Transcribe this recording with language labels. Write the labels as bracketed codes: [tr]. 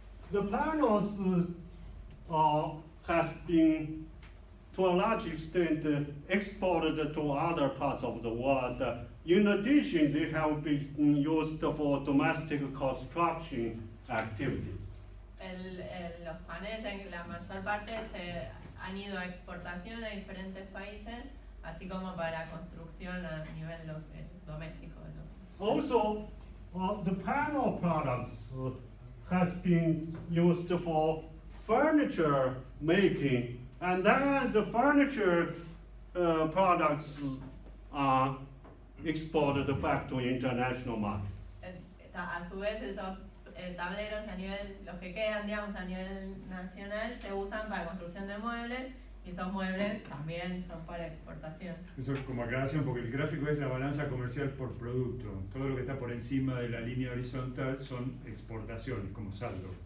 [en] The panels has been, to a large extent, exported to other parts of the world. In addition, they have been used for domestic construction activities. [es] Los paneles en la mayor parte se han ido a exportación a diferentes países, así como para construcción a nivel doméstico. [en] Also, the panel products has been used for furniture making, and then the furniture products are exported back to international markets. [es] A su vez, esos tableros a nivel, los que quedan, digamos, a nivel nacional, se usan para construcción de muebles, y esos muebles también son para exportación. Eso es como aclaración, porque el gráfico es la balanza comercial por producto. Todo lo que está por encima de la línea horizontal son exportaciones, como saldo.